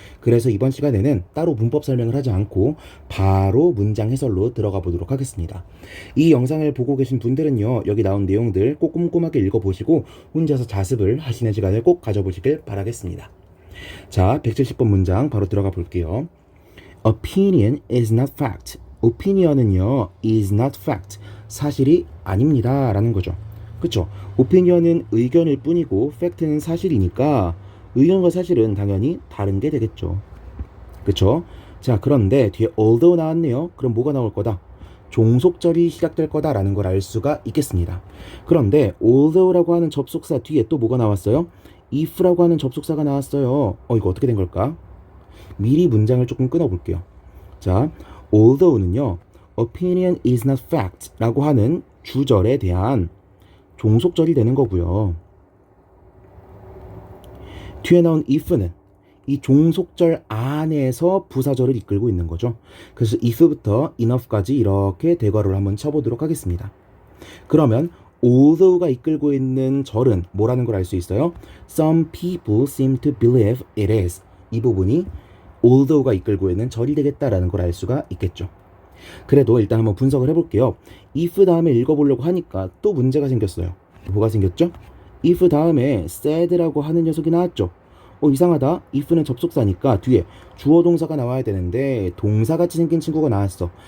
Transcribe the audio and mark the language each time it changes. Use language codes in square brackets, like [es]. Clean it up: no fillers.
[ko] 그래서 이번 시간에는 따로 문법 설명을 하지 않고 바로 문장 해설로 들어가 보도록 하겠습니다. 이 영상을 보고 계신 분들은요, 여기 나온 내용들 꼭 꼼꼼하게 읽어보시고 혼자서 자습을 하시는 시간을 꼭 가져보시길 바라겠습니다. 자, 170번 문장 바로 들어가 볼게요. [en] Opinion is not fact. opinion은요, is not fact. [ko] 사실이 아닙니다. 라는 거죠. 그쵸? opinion은 의견일 뿐이고, fact는 사실이니까, 의견과 사실은 당연히 다른 게 되겠죠. 그쵸? 자, 그런데 뒤에 although 나왔네요. 그럼 뭐가 나올 거다? 종속절이 시작될 거다라는 걸 알 수가 있겠습니다. 그런데 although라고 하는 접속사 뒤에 또 뭐가 나왔어요? if라고 하는 접속사가 나왔어요. 이거 어떻게 된 걸까? 미리 문장을 조금 끊어볼게요. 자, although는요, [en] opinion is not fact [ko] 라고 하는 주절에 대한 종속절이 되는 거고요. 뒤에 나온 if는 이 종속절 안에서 부사절을 이끌고 있는 거죠. 그래서 if부터 enough까지 이렇게 대괄호를 한번 쳐보도록 하겠습니다. 그러면 although가 이끌고 있는 절은 뭐라는 걸 알 수 있어요? [en] Some people seem to believe it is. [ko] 이 부분이 although가 이끌고 있는 절이 되겠다라는 걸 알 수가 있겠죠. 그래도 일단 한번 분석을 해볼게요. if 다음에 읽어보려고 하니까 또 문제가 생겼어요. 뭐가 생겼죠? if 다음에 said라고 하는 녀석이 나왔죠. 이상하다. if는 접속사니까 뒤에 주어 동사가 나와야 되는데 동사같이 생긴 친구가 나왔어.